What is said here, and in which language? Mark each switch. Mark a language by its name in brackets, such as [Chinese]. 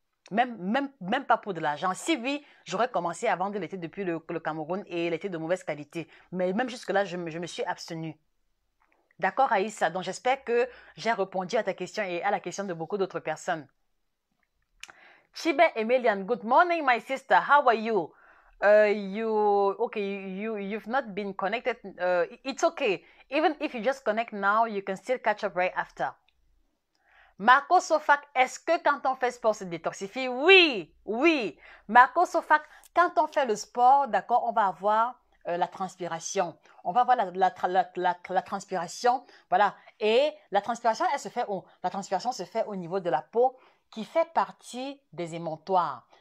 [French] Même pas pour de l'argent. Si oui, j'aurais commencé à vendre les thés depuis le Cameroun et les thés de mauvaise qualité. Mais même jusque-là, je me suis abstenue. D'accord, Aïssa? Donc j'espère que j'ai répondu à ta question et à la question de beaucoup d'autres personnes. [English] Chibe Emilian, good morning, my sister. How are you? You've not been connected. It's okay. Even if you just connect now, you can still catch up right after. [French] Marco Sofac, est-ce que quand on fait sport, se détoxifie? Oui, oui. Marco Sofac, quand on fait le sport, d'accord, on va avoir la transpiration. On va avoir la transpiration, voilà. Et la transpiration, elle se fait où? La transpiration se fait au niveau de la peau qui fait partie des émontoires.